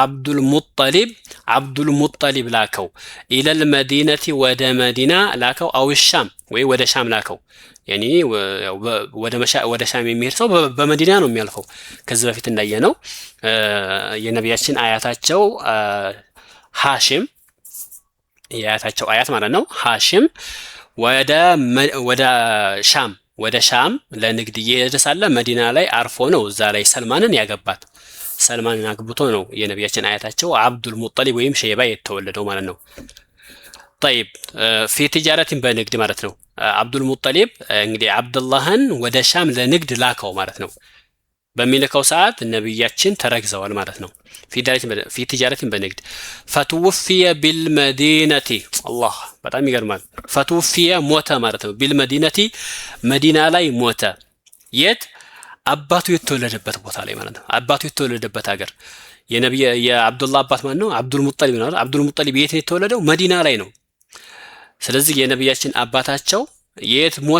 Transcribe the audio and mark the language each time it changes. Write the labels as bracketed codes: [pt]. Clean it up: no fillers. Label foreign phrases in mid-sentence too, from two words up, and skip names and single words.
[am] አብዱል ሙጠሊብ ላከው [ar] إلى المدينة [am] ወደ መዲና ላከው [ar] أو الشام [am] ወይ ወደ ሻም ላከው። ያኒ ወደ ሻም የሚሄድ ሰው በመዲና ነው የሚያልፈው። ከዚህ በፊት እንዳየነው የነብያችን አያታቸው ሐሽም የአያታቸው አያት ማለት ነው ሐሽም ወደ ሻም ለንግድ እየሄደ ሳለ መዲና ላይ አርፎ ነው እዛ ላይ ሰልማንን ያገባት። ሰልማንን አግብቶ ነው የነብያችን አያታቸው አብዱል ሙጠሊብ ወይም ሸይባ የተወለደው ማለት ነው። [ar] طيب في تجارة [am] በንግድ ማለት ነው። አብዱል ሙጠሊብ እንግዲህ አብዱላህን ወደ ሻም ለንግድ ላከው ማለት ነው። በሚልከው ሰዓት ነብያችን ተረግዘዋል ማለት ነው። [ar] في تجارة [am] በንግድ [ar] فتوفي بالمدينة الله [am] በጣም ይገርማል። فتوفي ሞተ ማለት ነው። بالمدينة መዲና ላይ ሞተ። የት? አባቱ የተወለደበት ቦታ ላይ ማለት ነው። አባቱ የተወለደበት ሀገር የአብዱላህ አባት ማን ነው? አብዱል ሙጠሊብ ነው። አብዱል ሙጠሊብ የት ነው የተወለደው? መዲና ላይ ነው። ስለዚህ የነብያችን አባታቸው የት ሞተ?